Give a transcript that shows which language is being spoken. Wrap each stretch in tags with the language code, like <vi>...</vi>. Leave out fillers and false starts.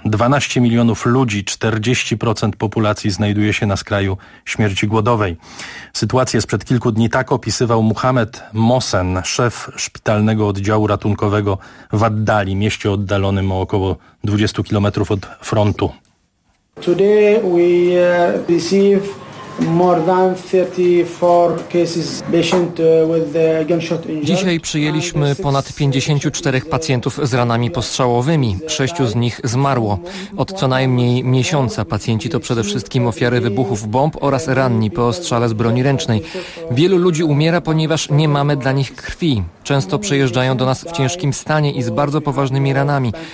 <pl>12 milionów ludzi, 40% populacji znajduje się na skraju śmierci głodowej. Sytuację sprzed kilku dni tak opisywał Muhammad Mohsen, szef szpitalnego oddziału ratunkowego w Addali, mieście oddalonym o około 20 kilometrów od frontu.</pl> <en>Today we receive more than 34 cases patient with the gunshot injury.</en> <pl>Dzisiaj przyjęliśmy ponad 54 pacjentów z ranami postrzałowymi. Sześciu z nich zmarło. Od co najmniej miesiąca pacjenci to przede wszystkim ofiary wybuchów bomb oraz ranni po ostrzale z broni ręcznej. Wielu ludzi umiera, ponieważ nie mamy dla nich krwi. Często przyjeżdżają do nas w ciężkim stanie i z bardzo poważnymi ranami.</pl>